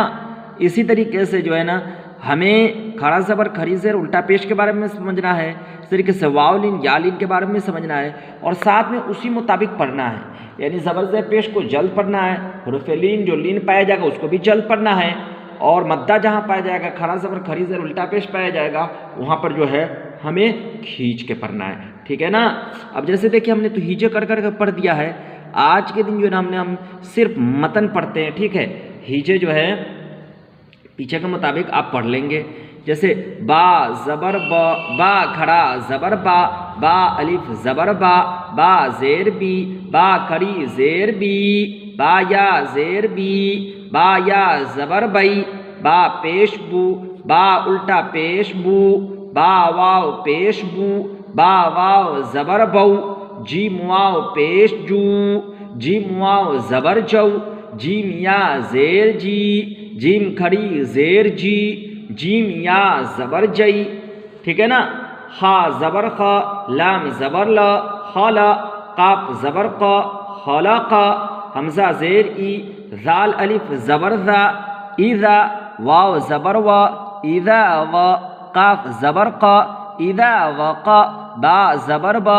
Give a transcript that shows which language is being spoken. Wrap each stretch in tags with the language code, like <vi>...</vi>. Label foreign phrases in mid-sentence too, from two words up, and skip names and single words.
<ur>اسی طریقے سے جو ہے نا ہمیں کھڑا زبر کھڑی زیر الٹا پیش کے بارے میں سمجھنا ہے، اس طریقے سے واو لین یا لین کے بارے میں سمجھنا ہے، اور ساتھ میں اسی مطابق پڑھنا ہے، یعنی زبر زیر پیش کو جلد پڑھنا ہے، حروف لین جو لین پایا جائے گا اس کو بھی جلد پڑھنا ہے، اور مدہ جہاں پایا جائے گا، کھڑا زبر کھڑی زیر الٹا پیش پایا جائے گا، وہاں پر جو ہے ہمیں کھینچ کے پڑھنا ہے، ٹھیک ہے نا۔ اب جیسے دیکھیں ہم نے تو ہیجے کر کے پڑھ دیا ہے، آج کے دن جو ہے نا ہم صرف متن پڑھتے ہیں، ٹھیک ہے، ہیجے جو ہے پیچھے کے مطابق آپ پڑھ لیں گے. جیسے با زبر با، با کھڑا زبر با، با الف زبر با، با زیر بی، با کھڑی زیر بی، با یا زیر بی، با یا زبر بئی، با پیش بو، با الٹا پیش بو، با واو پیش بو، با واو زبر بو، جیم واو پیش جو، جیم واو زبر جو، جیم یا زیر جی، جیم کھڑی زیر جی، جیم یا زبر جئی، ٹھیک ہے نا. خا زبر خا، لام زبر لا، خالا، قاف زبر قا، خلقا، حمزہ زیر ای، ذال الف زبر ذا، اذا، واو زبر وا، اذا وا، قاف زبر قا، اذا وقا، با زبر با،</ur>